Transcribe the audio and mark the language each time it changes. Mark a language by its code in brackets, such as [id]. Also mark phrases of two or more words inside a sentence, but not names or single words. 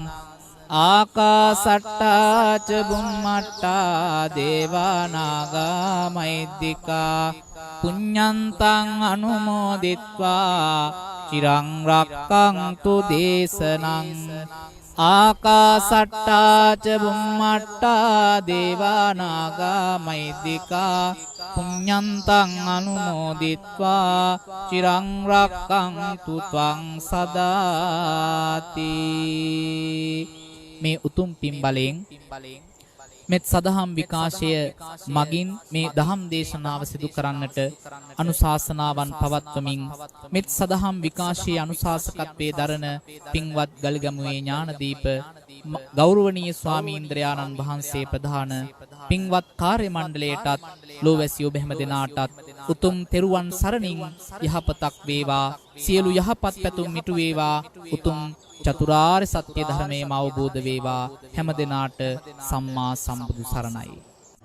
[pi] ආකාසට්ටා ච බුම්මට්ටා දේවානාගා මහිද්దికා පුඤ්ඤන්තං අනුමෝදිත්වා චිරං රක්ඛන්තු දේශනං ආකාසට්ටා ච බුම්මට්ටා දේවානාගා මහිද්దికා පුඤ්ඤන්තං අනුමෝදිත්වා චිරං රක්ඛන්තු ත්වං සදාති. [si] මේ උතුම් පින් බලයෙන් මෙත් සදහම් විකාශය මගින් මේ දහම් දේශනාව සිදු කරන්නට අනුශාසනාවන් පවත්වමින් මෙත් සදහම් විකාශයේ අනුශාසකත්වයේ දරන පින්වත් ගල්ගමුවේ ඥානදීප ගෞරවනීය ස්වාමීන්ද්‍රයාණන් වහන්සේ ප්‍රධාන පින්වත් කාර්ය මණ්ඩලයටත් ලෝවැසි ඔබ හැම දෙනාටත් උතුම් තෙරුවන් සරණින් යහපතක් වේවා සියලු යහපත් පැතුම් මිටු වේවා උතුම් චතුරාර්ය සත්‍ය ධර්මයේම අවබෝධ වේවා හැම දිනාට සම්මා සම්බුදු සරණයි.